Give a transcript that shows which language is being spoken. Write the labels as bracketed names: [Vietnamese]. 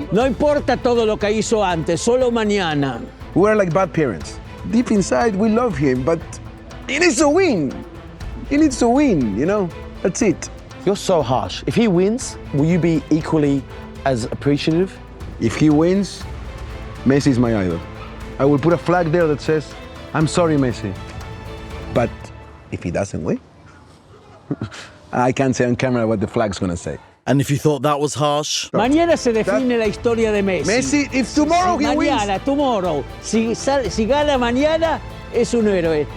[Spanish] No importa todo lo que hizo antes, solo mañana. [English] We're like bad parents. Deep inside, we love him, but he needs to win. He needs to win, you know? That's it. You're so harsh. If he wins, will you be equally as appreciative? If he wins, Messi's my idol. I will put a flag there that says, I'm sorry, Messi. But if he doesn't win, I can't say on camera what the flag's gonna say. And if you thought that was harsh, [Spanish] Mañana se define la historia de Messi. [English] Messi, if tomorrow he wins. [Spanish] Mañana, [English] tomorrow. [Spanish] Si gana mañana, es un héroe.